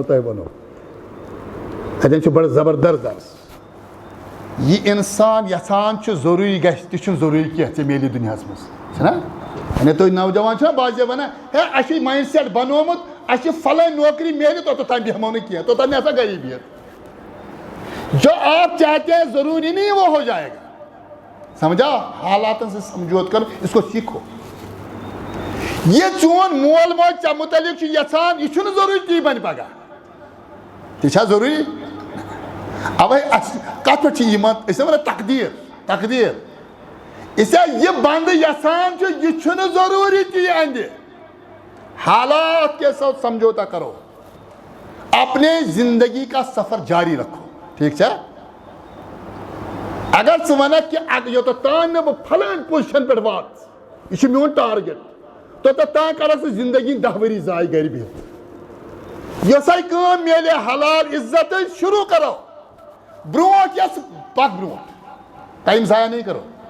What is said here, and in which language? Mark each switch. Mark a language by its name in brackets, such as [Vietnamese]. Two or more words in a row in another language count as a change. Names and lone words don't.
[Kashmiri] تۄہہِ وَنو اَتٮ۪ن چھُ بڑٕ زبردست درس یہِ اِنسان یژھان چھُ ضروٗری گژھِ تہِ چھُنہٕ ضروٗری کینٛہہ ژےٚ میلہِ دُنیاہس منٛز چھُنہ یعنی تُہۍ نوجوان چھُنہ باسے وَنان ہے اَسہِ چھُ [English] mind set [Kashmiri] بنومُت اَسہِ چھِ فلٲنۍ نوکری میلہِ توٚتام بیٚہمو نہٕ کینٛہہ توٚتام ہسا گری بِہِتھ [Urdu] جو آپ چاہتے ہیں ضروری نہیں وہ ہو جائے گا سمجھا حالاتن سے سمجھوت کر اس کو سیکھو [Kashmiri] یہ چون مول موج ژےٚ متعلق چھُ یژھان یہِ چھُنہٕ ضروٗری تی بنہِ پگاہ تہِ چھا ضروٗری اوے کتھ پٮ۪ٹھ چھِ یِمن أسۍ چھِ ونان تقدیٖر اسے یہِ بنٛدٕ یژھان چھُ یہِ چھُنہٕ ضروٗری تی اندِ [Urdu] حالات کے ساتھ سمجھوتا کرو اپنے زندگی کا سفر جاری رکھو [Kashmiri] ٹھیک چھا اگر ژٕ ونکھ کہ یوٚتام نہٕ بہٕ پھلٲنۍ پوزِشن پٮ۪ٹھ واتہٕ یہِ چھُ میون ٹارگیٹ توٚتام کرکھ ژٕ زندگی 10 ؤری ضایہِ گرِ بِہِتھ یۄسے کٲم میلہِ حلال عزت [Urdu] شروع کرو [Kashmiri] برونٛٹھ یۄس پک برونٛٹھ [Urdu] ٹایم ضایع نہیں کرو